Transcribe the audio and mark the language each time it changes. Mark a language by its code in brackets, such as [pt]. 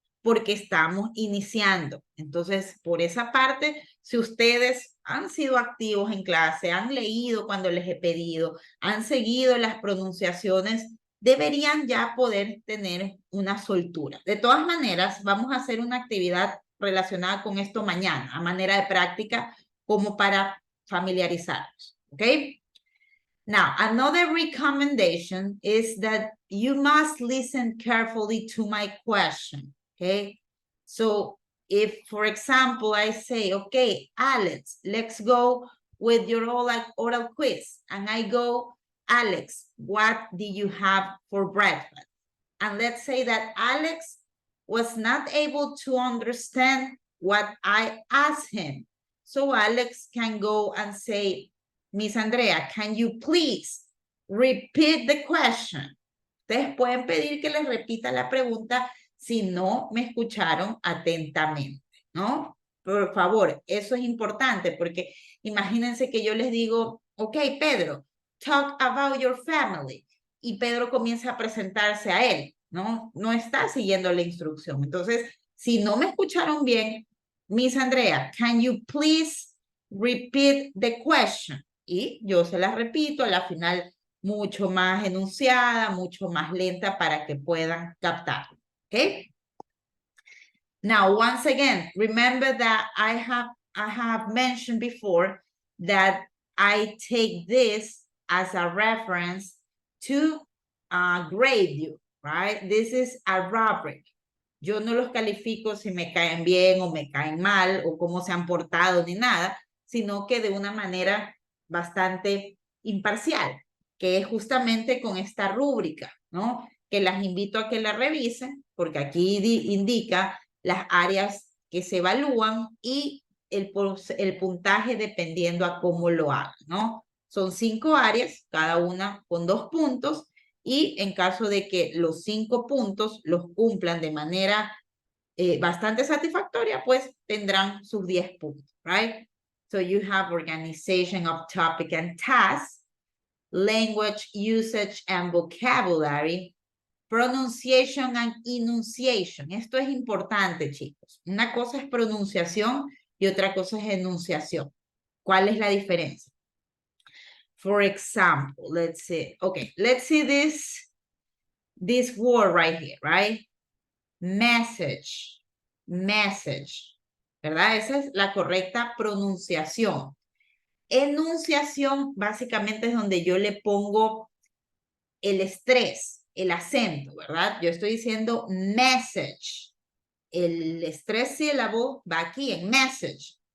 [es] Porque estamos iniciando. Entonces, por esa parte, si ustedes han sido activos en clase, han leído cuando les he pedido, han seguido las pronunciaciones, deberían ya poder tener una soltura. De todas maneras, vamos a hacer una actividad relacionada con esto mañana, a manera de práctica, como para familiarizarnos, ¿ok? [en] Now, another recommendation is that you must listen carefully to my question, okay? So if, for example, I say, okay, Alex, let's go with your oral quiz. And I go, Alex, what did you have for breakfast? And let's say that Alex was not able to understand what I asked him. So Alex can go and say, Miss Andrea, can you please repeat the question? [es] Ustedes pueden pedir que les repita la pregunta si no me escucharon atentamente, ¿no? Por favor, eso es importante porque imagínense que yo les digo, ok, Pedro, [en] talk about your family. [es] Y Pedro comienza a presentarse a él, ¿no? No está siguiendo la instrucción. Entonces, si no me escucharon bien, Miss Andrea, [en] can you please repeat the question? [es] Y yo se la repito, a la final mucho más enunciada, mucho más lenta para que puedan captar. [en] Okay? Now, once again, remember that I have mentioned before that I take this as a reference to grade you, right? This is a rubric. [es] Yo no los califico si me caen bien o me caen mal o cómo se han portado ni nada, sino que de una manera bastante imparcial, que es justamente con esta rúbrica, ¿no? Que las invito a que la revisen, porque aquí indica las áreas que se evalúan y el puntaje dependiendo a cómo lo hagan, ¿no? Son 5 áreas, cada una con 2 puntos, y en caso de que los 5 puntos los cumplan de manera bastante satisfactoria, pues tendrán sus 10 puntos, right? [en] So you have organization of topic and tasks, language usage and vocabulary, pronunciation and enunciation. [es] Esto es importante, chicos. Una cosa es pronunciación y otra cosa es enunciación. ¿Cuál es la diferencia? [en] For example, let's see. Okay, let's see this word right here, right? Message. Message. [es] ¿Verdad? Esa es la correcta pronunciación. Enunciación básicamente es donde yo le pongo el estrés, el acento, ¿verdad? Yo estoy diciendo message. El estrés sílabo va aquí en message.